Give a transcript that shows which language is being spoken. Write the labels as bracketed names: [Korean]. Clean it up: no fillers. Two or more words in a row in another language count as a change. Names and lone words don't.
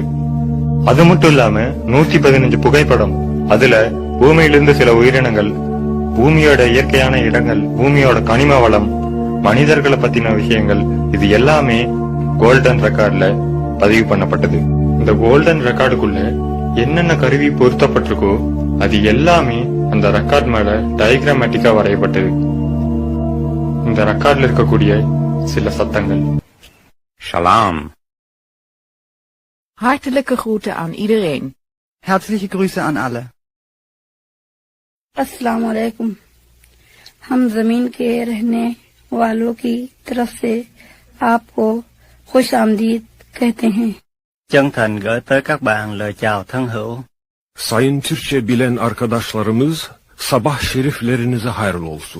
[Tamil] அது மட்டும் இல்லாம 115 புகைப்படம், அதுல பூமியிலிருந்து சில உயிரினங்கள், பூமியோட இயற்கையான இடங்கள், பூமியோட கனிம வளம், மனிதர்களை பத்தின விஷயங்கள், இது எல்லாமே கோல்டன் ரெக்கார்ட்ல பதிவு பண்ணப்பட்டது. இந்த கோல்டன் ரெக்கார்டுக்குள்ள என்னென்ன கருவி பொருத்தப்பட்டிருக்கோ அது எல்லாமே அந்த ரெக்கார்ட் மேல டயக்ராமேட்டிக்கா வரையப்பட்டது. இந்த ரெக்கார்ட்ல இருக்கக்கூடிய சில சத்தங்கள். [Hebrew] Shalom. [Dutch] Hartelijke groeten aan iedereen. [German] Herzliche Grüße an alle. [Urdu] السلام علیکم. ہم زمین کے رہنے والوں کی طرف سے آپ کو خوش آمدید کہتے ہیں. [Vietnamese] Chân thành gửi tới các bạn lời chào thân hữu. [Turkish] Sayın Türkçe bilen arkadaşlarımız, sabah şeriflerinize hayırlı olsun.